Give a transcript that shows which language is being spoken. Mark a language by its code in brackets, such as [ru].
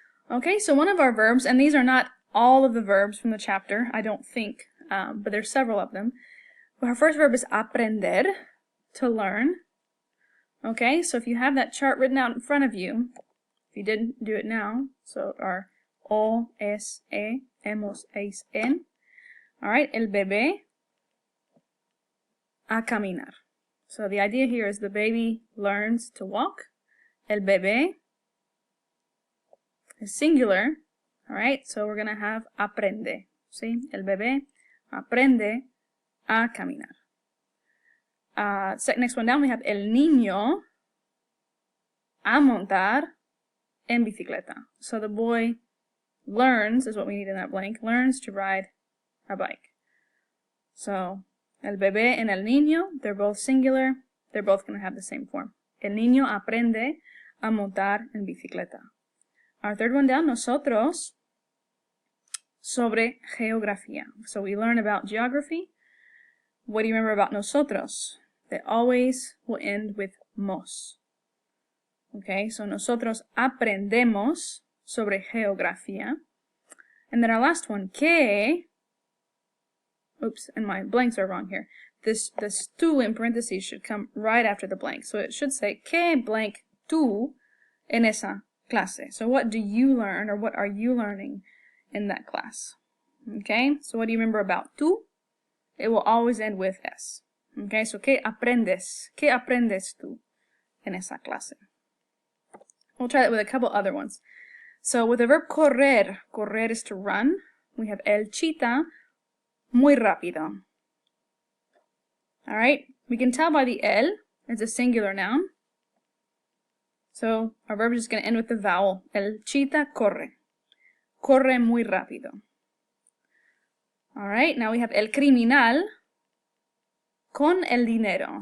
[en] Okay, so one of our verbs, and these are not all of the verbs from the chapter, I don't think, but there's several of them. Our first verb is aprender, to learn. Okay, so if you have that chart written out in front of you, if you didn't do it now, so our o, es, e, hemos, eis, en. Alright, [es] el bebé a caminar. [en] So the idea here is the baby learns to walk. El bebé is singular. Alright, so we're going to have aprende. [es] See, el bebé aprende a caminar. Next one down we have el niño a montar en bicicleta. [en] So the boy learns, is what we need in that blank, learns to ride a bike. So, el bebé and el niño, they're both singular. They're both going to have the same form. [es] El niño aprende a montar en bicicleta. [en] Our third one down, nosotros, sobre geografía. So we learn about geography. What do you remember about nosotros? They always will end with mos. [es] Okay, so nosotros aprendemos sobre geografía. [en] And then our last one, que, oops, and my blanks are wrong here. This tú in parentheses should come right after the blank. So it should say, que blank tú en esa clase. So what do you learn, or what are you learning in that class? Okay, so what do you remember about tú? It will always end with S. [es] Okay, so ¿qué aprendes? ¿Qué aprendes tú en esa clase? [en] We'll try that with a couple other ones. So with the verb correr, correr is to run. [es] We have el chita muy rápido. [en] Alright, we can tell by the el, it's a singular noun. So our verb is just going to end with the vowel. El chita corre. [es] Corre muy rápido. Alright, now we have el criminal con el dinero.